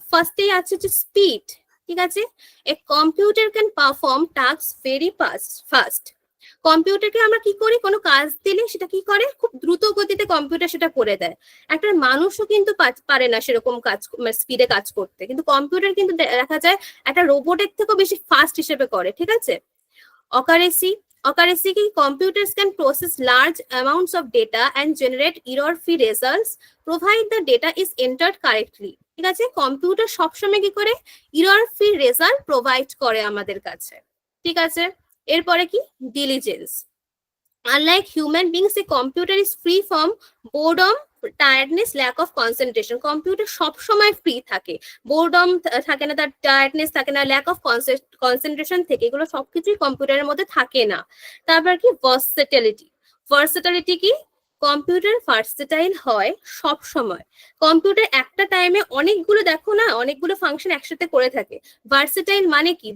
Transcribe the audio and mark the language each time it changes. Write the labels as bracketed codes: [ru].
[bn] ফার্স্টেই আছে হচ্ছে [en] Speed. [bn] ঠিক আছে? [en] A computer can perform task very fast. [bn] কম্পিউটারকে আমরা কি করি? কোনো কাজ দিলে সেটা কি করে? খুব দ্রুত গতিতে কম্পিউটার সেটা করে দেয়। একটা মানুষও কিন্তু পারে না সেরকম কাজ, স্পিডে কাজ করতে, কিন্তু কম্পিউটার কিন্তু দেখা যায় একটা রোবটের থেকেও বেশি ফাস্ট হিসেবে করে। ঠিক আছে? Accuracy কি? [en] computers can process large amounts of data and generate error-free results provide the data is entered correctly. [bn] ঠিক আছে? কম্পিউটার সবসময় কি করে? [en] error-free result provide [bn] করে আমাদের কাছে। ঠিক আছে? এরপরে কি? diligence. [en] Unlike human beings, a computer is free from boredom, tiredness, lack of concentration. [bn] Computer সবসময় ফ্রি থাকে, বোরডম থাকে না, তার টায়ার্ডনেস থাকে না, ল্যাক অফ কনসেন্ট্রেশন থেকে, এগুলো সবকিছুই কম্পিউটারের মধ্যে থাকে না। তারপর কি? ভার্সেটিলিটি। ভার্সেটিলিটি কি? কম্পিউটার ভার্সেটাইল হয় সব সময়। কম্পিউটার একটা টাইমে অনেকগুলো, দেখো না, অনেকগুলো ফাংশন একসাথে করে থাকে। ভার্সেটাইল মানে কি?